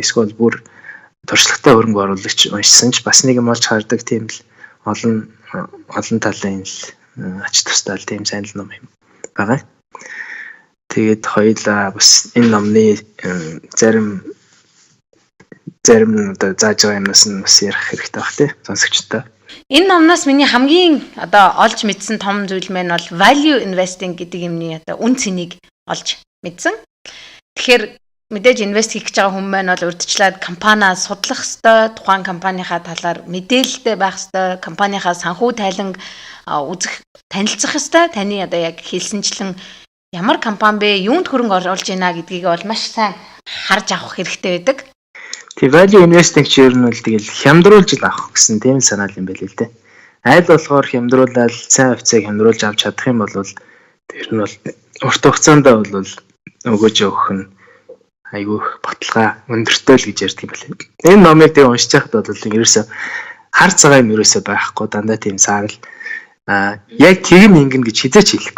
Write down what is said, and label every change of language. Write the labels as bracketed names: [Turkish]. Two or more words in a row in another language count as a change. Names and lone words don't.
[Mongolian] Эсвэл бүр туршлагатай хөрөнгө оруулагч уншсан ч бас нэг юм олж хардаг тийм л олон талын л ач тустай тийм сайн л ном юм байгаа. Тэгээд хоёулаа бас энэ номны зарим одоо зааж байгаа юмнаас нь бас ярих хэрэгтэй баг тий сонсогчтой. Энэ номноос миний хамгийн одоо олж мэдсэн том зүйл маань бол [English] value investing [Mongolian] гэдэг юмны одоо үн цэнийг олж мэдсэн. Тэгэхээр мэдээж инвест хийх гэж байгаа хүмүүс маань бол урьдчилаад компаниа судлах ёстой, тухайн компанийнхаа талаар мэдээлэлтэй байх ёстой, компанийнхаа санхүү тайланг үзэх, танилцах ёстой. Таны одоо яг хэлсэнчлэн ямар компани бэ, юунд хөрөнгө оруулж байна гэдгийг бол маш сайн харж авах хэрэгтэй байдаг. Тэг [English] value investing [Mongolian] ч ер нь бол тэгэл хямдруулж л авах гэсэн тийм санаал юм байл л дээ. Айл болохоор хямдруулаад сайн хувьцааг хямдруулж авч чадах юм бол тэр нь бол урт хугацаанд бол өгөөж өгөх нь айгүй баталгаа өндөртэй л гэж ярьдаг юм байна. Энэ номыг тэг уншиж байхад бол ерөөсө хар цагаан юм ерөөсө байхгүй дандаа тийм саарл яг тэгм ингэн гэж хизээч хэлэхгүй.